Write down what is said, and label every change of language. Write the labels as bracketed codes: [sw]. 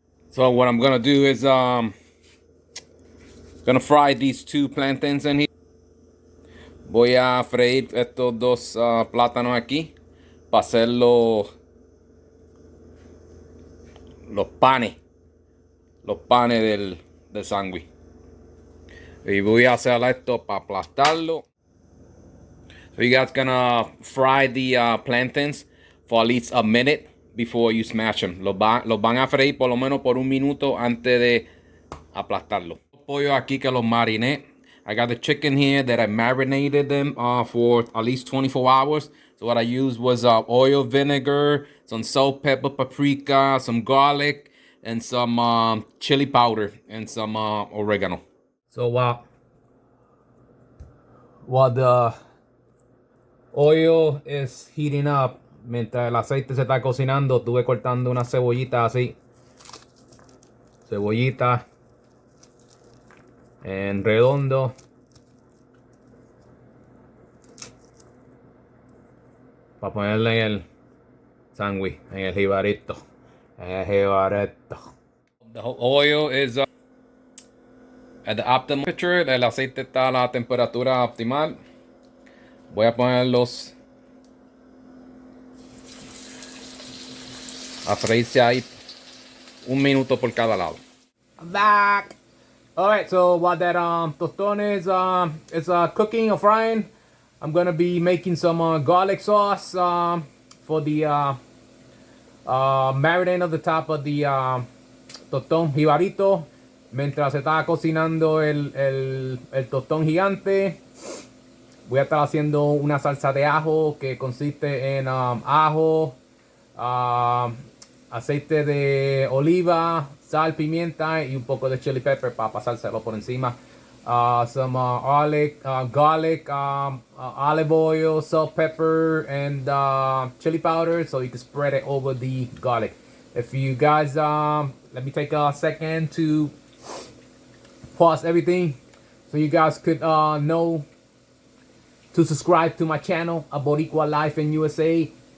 [en] So what I'm gonna do is gonna fry these two plantains in here. [es] Voy a freír estos dos plátanos aquí para hacer los panes del sándwich. Y voy a hacer esto para aplastarlo. [en] So you guys gonna fry the plantains for at least a minute before you smash them. [es] Los van a freír por lo menos por un minuto antes de aplastarlo. Pollo aquí que los mariné. [en] I got the chicken here that I marinated them for at least 24 hours. So what I used was oil, vinegar, some salt, pepper, paprika, some garlic, and some chili powder and some oregano. So while the oil is heating up, [es] mientras el aceite se está cocinando, estuve cortando una cebollita así. Cebollita en redondo. Para ponerle en el sándwich, en el jibarito. [en] The oil is at the optimal temperature. [es] El aceite está a la temperatura optimal. Voy a ponerlos a freírse ahí un minuto por cada lado. [en] I'm back. All right, so while that tostón is cooking or frying, I'm gonna be making some garlic sauce for the marinade of the top of the tostón jibarito. [es] Mientras se está cocinando el tostón gigante, voy a estar haciendo una salsa de ajo que consiste en ajo, aceite de oliva, sal, pimienta y un poco de chili pepper para pasárselo por encima. [en] Some garlic, olive oil, salt, pepper, and chili powder, so you can spread it over the garlic. If you guys, let me take a second to pause everything so you guys could know to subscribe to my channel, A Boricua Life in USA.